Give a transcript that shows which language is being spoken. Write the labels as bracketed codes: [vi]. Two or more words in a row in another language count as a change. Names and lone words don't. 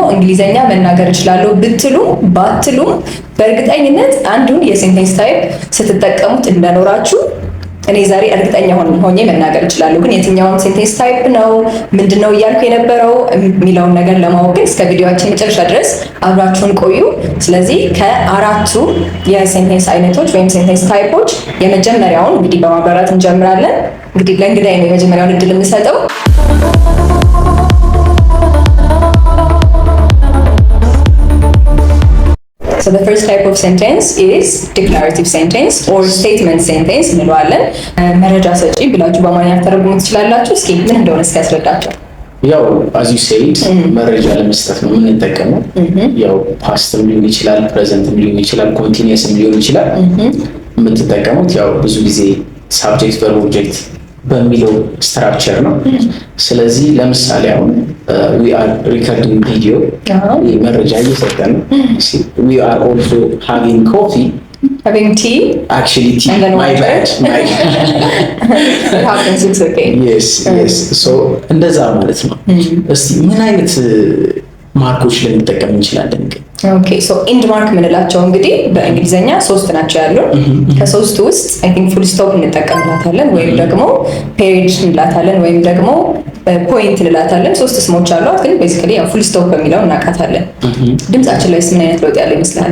[am] እንግሊዘኛ መናገር እችላለሁ ብትሉም ባትሉም በእርግጠኝነት አንዱን [en] sentence type [am] ስትጠቀሙት እንደኖራችሁ እኔ ዛሬ እርግጠኛ ሆኜ መናገር እችላለሁ። ግን የትኛውን [en] sentence type [am] ነው ምንድነው እያልኩ የነበረው የሚለውን ነገር ለማወቅ እስከ ቪዲዮአችን መጨረሻ ድረስ አብራችሁን ቆዩ። ስለዚህ ከአራቱ የሴንቴንስ አይነቶች ወይም [en] sentence types [am] የመጀመሪያውን እንግዲህ በማብራራት እንጀምራለን። እንግዲህ ለእንግዳዬ ነው የመጀመሪያውን እድል የምሰጠው። [en] So the first type of sentence is declarative sentence or statement sentence [am] እንለዋለን። መረጃ ሰጪ ብላችሁ በአማርኛ ተረጉሙ ትችላላችሁ። እስኪ ምን እንደሆነ እስኪ ያስረዳቸው። ያው [en] as you said [am] መረጃ ለመስጠት ነው የምንጠቀመው። ያው ፓስትም ሊሆን ይችላል፣ ፕሬዘንትም ሊሆን ይችላል፣ ኮንቲኒየስም ሊሆን ይችላል። የምትጠቀሙት ያው ብዙ ጊዜ [en] subject verb object [am] በሚለው ስትራክቸር ነው። ስለዚህ ለምሳሌ አሁን [en] we are recording video [am] መረጃ እየሰጠን ነው። [en] we are also having tea actually tea my bad it happens, it's okay. yes so [am] እንደዛ ማለት ነው። እስቲ ምን አይነት ማርኮች ልንጠቀም እንችላለን? [en] okay so end mark [am] ምንላቸው እንግዲህ በእንግሊዘኛ ሶስት ናቸው ያሉን። ከሶስቱ ውስጥ [en] I think full stop [am] እንጠቀምላታለን ወይም ደግሞ ፔሪድ እንላታለን ወይም ደግሞ ፖይንት እንላታለን። ሶስት ስሞች አሏት፣ ግን ቤዚካሊ ያው [en] full stop [am] በሚለው እናውቃታለን። ድምጻችን ላይ ምን አይነት ለውጥ ያለው ይመስላል?